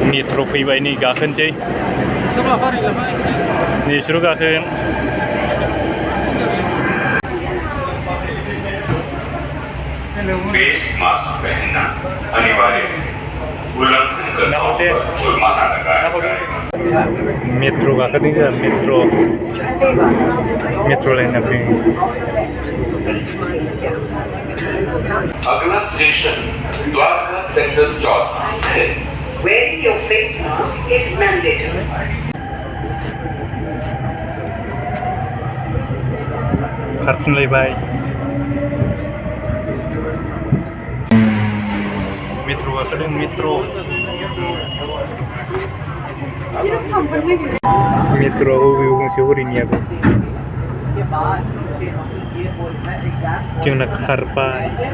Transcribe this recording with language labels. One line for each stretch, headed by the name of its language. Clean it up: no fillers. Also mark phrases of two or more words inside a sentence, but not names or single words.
Bodo: मेट्र' फैबाय नै गाखोनोसै नै बिसोर गाखोगोन
Hindi: फेस मास्क पहनना अनिवार्य है उल्लंघन करने पर जुर्माना लगाया जाएगा
Bodo: मेट्र' गाखोदों जोंहा मेट्र' लाइन फैयो
Hindi: अगला स्टेशन द्वारका सेक्टर 14 है
English: Wearing your face mask is mandatory.
Bodo: खारफिनलायबाय मेट्र' गाखोदों मेट्र'आव बबेयाव गंसे हरैनियाबो जोंना खारबाय